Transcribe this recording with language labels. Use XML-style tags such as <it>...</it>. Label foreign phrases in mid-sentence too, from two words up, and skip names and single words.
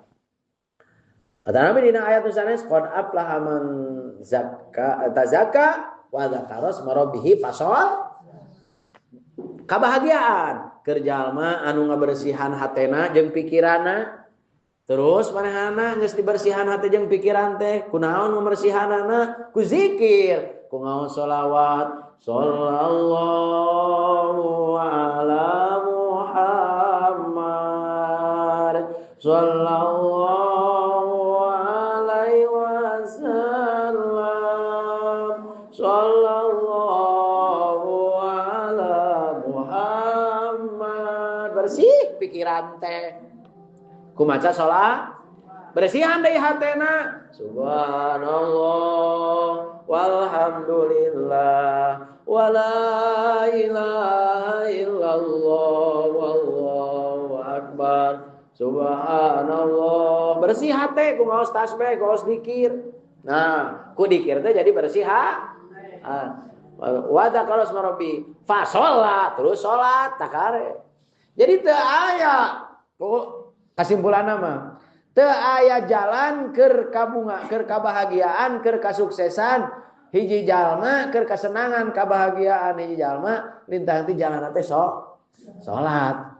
<su>Kata Nabi dina ayat tusanes</su> <ar>قد أفلح من تزكى وذكر اسم ربه فصل.</ar> <su>Kebahagiaan keur jalma anu ngabersihan hatena jeung pikiranna. Terus manehna geus dibersihan hate jeung pikiran teh kunaon ngabersihanana? Ku zikir, ku ngaos sholawat.</su> <ar>صلى الله على محمد صلى الله عليه وسلم صلى الله على محمد.</ar> <su>Bersih pikiran teh ku maca salat, bersihan deui hatena.</su> <ar>سبحان الله والحمد لله ولا إله إلا الله والله أكبر. Subhanallah,</ar> <su>bersih hate ku ngaos tasbih, ku ngaos zikir. Nah, ku dikir teh jadi bersih</su> <ar>وذكر اسم ربي فصل,</ar> <su>terus salat takare. Jadi teu aya kesimpulanna mah teu aya jalan keur kabunga, keur kabahagiaan, keur kasuksesan hiji jalma, keur kasenangan, kabahagiaan hiji jalma lintang ti jalan teh salat.</su>